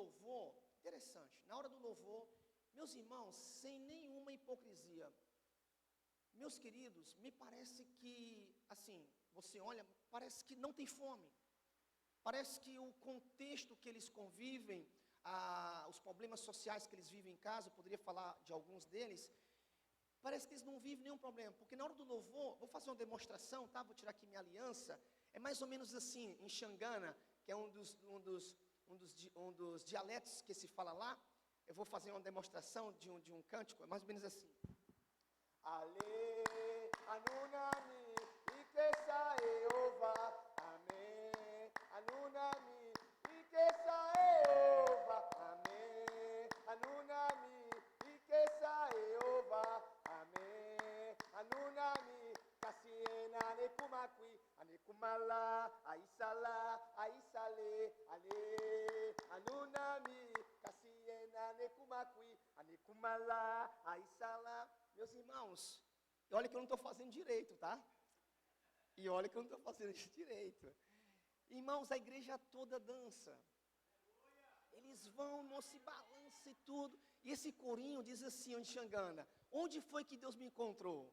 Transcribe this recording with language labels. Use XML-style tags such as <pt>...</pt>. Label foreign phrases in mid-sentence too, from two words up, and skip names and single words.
<pt>louvor, interessante, na hora do louvor, meus irmãos, sem nenhuma hipocrisia, meus queridos, me parece que, assim, você olha, parece que não tem fome, parece que o contexto que eles convivem, os problemas sociais que eles vivem em casa, eu poderia falar de alguns deles, parece que eles não vivem nenhum problema, porque na hora do louvor, vou fazer uma demonstração, tá? Vou tirar aqui minha aliança, é mais ou menos assim, em Xangana, que é um dos dialetos que se fala lá, eu vou fazer uma demonstração de um cântico, é mais ou menos assim.</pt> <ts>Ale, anunami, ikesa Jehová, amém. Anunami, ikesa Jehová, amém. Anunami, ikesa Jehová, amém. Anunami, kasiena nekumakwi, anekumala, aisala, aisale, ale. Anunami, kasiena nekumakwi, anekumala, aisala.</ts> <pt>Meus irmãos, e olha que eu não estou fazendo direito, tá? E olha que eu não estou fazendo isso direito. Irmãos, a igreja toda dança. Eles vão, não se balança e tudo. E esse corinho diz assim, onde Xangana, onde foi que Deus me encontrou?</pt>